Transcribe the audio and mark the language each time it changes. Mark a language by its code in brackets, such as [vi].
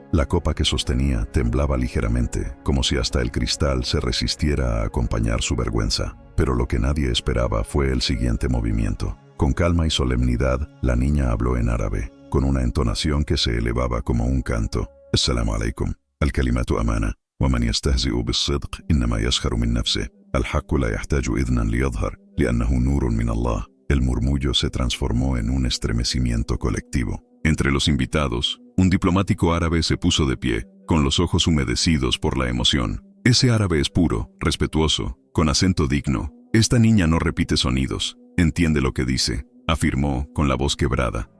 [es] La copa que sostenía temblaba ligeramente, como si hasta el cristal se resistiera a acompañar su vergüenza. Pero lo que nadie esperaba fue el siguiente movimiento. Con calma y solemnidad, la niña habló en árabe, con una entonación que se elevaba como un canto. [ar] Assalamu alaikum. Al-kalimatu amana. ومن يستهزئ بالصدق إنما يسخر من نفسه. الحق لا يحتاج إذنا ليظهر لأنه نور من الله. [es] El murmullo se transformó en un estremecimiento colectivo. Entre los invitados, un diplomático árabe se puso de pie, con los ojos humedecidos por la emoción. Ese árabe es puro, respetuoso, con acento digno. Esta niña no repite sonidos, entiende lo que dice, afirmó con la voz quebrada.